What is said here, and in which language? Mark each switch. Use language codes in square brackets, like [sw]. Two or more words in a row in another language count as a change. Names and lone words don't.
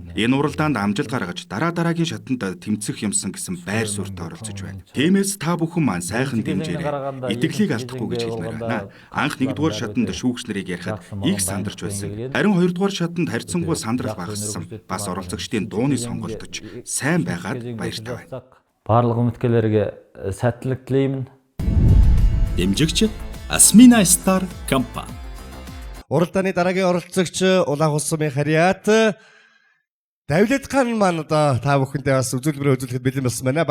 [mn] Энэ уралдаанд амжилт гаргаж дараагийн шатанд тэмцэх юмсан гэсэн байр суурьтай оролцож байна. Тиймээс та бүхэн маань сайхан дэмжээрэй. Итгэлийг алдахгүй гэж хэлмээр байна. Анх 1-р шатанд шүүгч нарыг ярихад их сандарч байсан. Харин 2-р шатанд харьцангуй сандрал багассан. Бас оролцогчдын дууны сонголтож сайн байгаад баяртай байна. [kk] Барлық үміткерлерге сәттілік тілеймін. [mn] Дэмжигч Asmina Star компани. Уралдааны дараагийн оролцогч Улаан улсмын харьяат Давлет хаан маань одоо та бүхэндээ бас үзүүлбэрээ үзүүлэхэд бэлэн болсон байна.